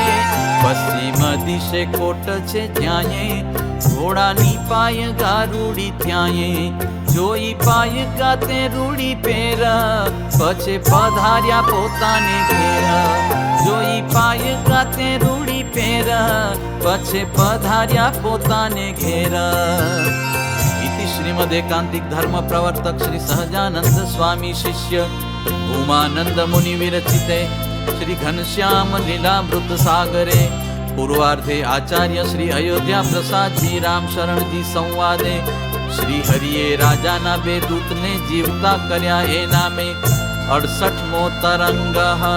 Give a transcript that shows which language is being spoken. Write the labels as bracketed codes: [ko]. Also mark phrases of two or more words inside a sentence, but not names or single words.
[gu] પશ્ચિમ દિશે કોટ છે જ્યાંએ ઘોડાની પાય ગારૂડી ત્યાંએ. જોઈ પાય ગાતે રૂડી પેર પછી પધાર્યા પોતાને ઘેર. જોઈ પાય ગાતે રૂડી પેર પછી પધાર્યા પોતાને ઘેર. [sa] इति श्रीमदेकांतिक धर्म प्रवर्तक श्री सहजानंद स्वामी शिष्य उमानंद मुनि विरचिते श्री घनश्याम लीलामृत सागरे पूर्वार्धे आचार्य श्री अयोध्या प्रसाद जी राम शरण जी संवादे [gu] શ્રી હરિએ રાજાના બે દૂતને જીવતા કર્યા એ નામે 68મો તરંગ.